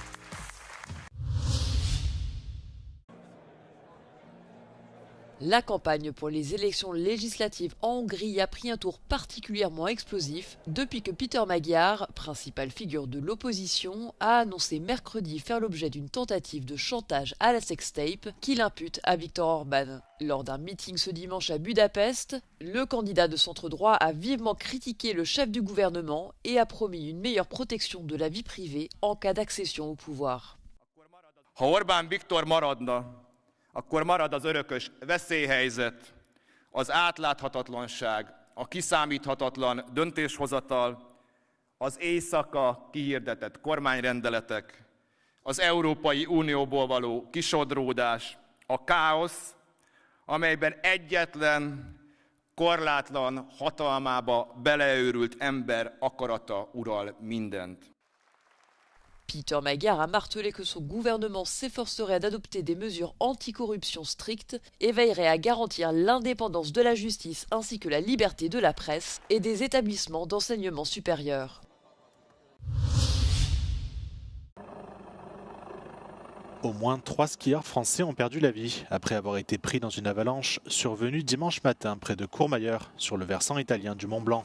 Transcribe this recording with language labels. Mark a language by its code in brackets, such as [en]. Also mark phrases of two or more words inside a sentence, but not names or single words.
[fr] La campagne pour les élections législatives en Hongrie a pris un tour particulièrement explosif depuis que Péter Magyar, principale figure de l'opposition, a annoncé mercredi faire l'objet d'une tentative de chantage à la sextape qu'il impute à Viktor Orban. Lors d'un meeting ce dimanche à Budapest, le candidat de centre-droit a vivement critiqué le chef du gouvernement et a promis une meilleure protection de la vie privée en cas d'accession au pouvoir. [hu] Ha Orbán Viktor maradna, akkor marad az örökös veszélyhelyzet, az átláthatatlanság, a kiszámíthatatlan döntéshozatal, az éjszaka kihirdetett kormányrendeletek, az Európai Unióból való kisodródás, a káosz, amelyben egyetlen, korlátlan hatalmába beleőrült ember akarata ural mindent. [fr] Péter Magyar a martelé que son gouvernement s'efforcerait d'adopter des mesures anticorruption strictes et veillerait à garantir l'indépendance de la justice ainsi que la liberté de la presse et des établissements d'enseignement supérieur. Au moins 3 skieurs français ont perdu la vie après avoir été pris dans une avalanche survenue dimanche matin près de Courmayeur, sur le versant italien du Mont Blanc.